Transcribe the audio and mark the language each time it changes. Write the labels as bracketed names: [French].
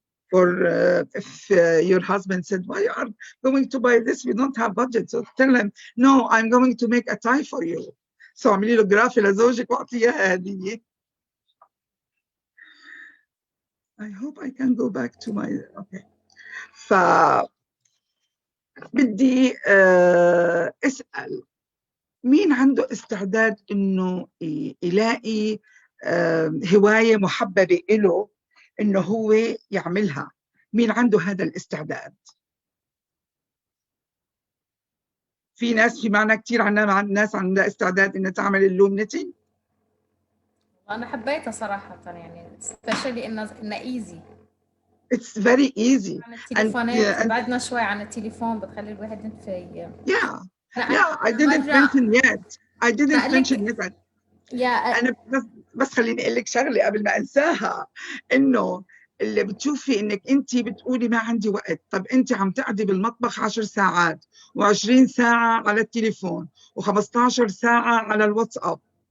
[English] For if your husband said, why are you going to buy this? We don't have budget. So tell him, no, I'm going to make a tie for you. [Arabic] So اعملي له جرافي لزوجك واعطيها هدية. [English] I hope I can go back to my, okay. [Arabic] بدي اسأل مين عنده استعداد انه يلاقي هواية محببة له انه هو يعملها؟ مين عنده هذا الاستعداد؟ في ناس في معنا كثير عندنا ناس عندها استعداد انها تعمل اللوم نتنج. انا حبيتها صراحة يعني especially انه easy. [English] It's very easy. [Arabic] عن التليفونات بعدنا شوي عن التليفون بتخلي الواحد ينتفي. [English] Yeah, I didn't mention yet. [Arabic] أنا بس خليني أقول لك شغلة قبل ما أنساها، إنه اللي بتشوفي إنك أنت بتقولي ما عندي وقت، طب أنت عم تقعدي بالمطبخ 10 ساعات و20 ساعة على التليفون و15 ساعة على الواتساب.